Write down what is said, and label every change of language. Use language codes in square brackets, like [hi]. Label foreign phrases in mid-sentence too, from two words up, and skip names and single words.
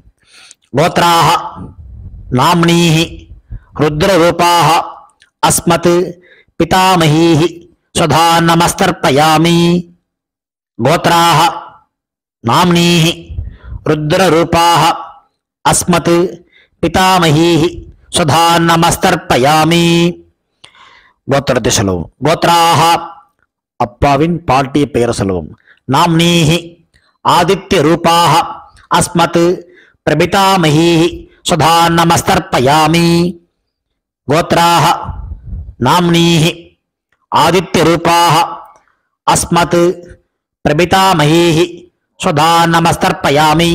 [sa] गोत्राः नाम्नीः रुद्र रूपाः अस्मत् पितामहीः स्वधा नमस्तर्पयामि. गोत्राः नाम्नीः रुद्र रूपाः अस्मत् पितामहीः स्वधा நமஸ்தர்ப்பயாமி. [ta] கோத்திரத்தை சொல்லுவோம். கோத்ராஹ அப்பாவின் பாட்டிய பெயரை சொல்லுவோம். [sa] नाम्नीः आदित्य रूपाः अस्मत् प्रपितामहीः सुधा नमस्तर्पयामि. गोत्राः नाम्नीः आदित्य रूपाः अस्मत् प्रपितामहीः सुधा नमस्तर्पयामि.